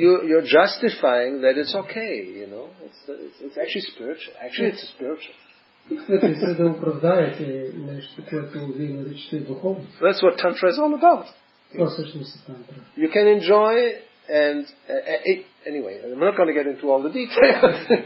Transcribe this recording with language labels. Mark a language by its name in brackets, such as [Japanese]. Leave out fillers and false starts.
[English] You're justifying that it's okay, It's actually spiritual. Actually, it's spiritual. [Bulgarian] Опитвате се да оправдаете нещо, което вие наричате духовно. [English] That's what Tantra is all about. [Bulgarian] Това всъщност е Тантра. [English] You can enjoy and anyway, I'm not going to get into all the details.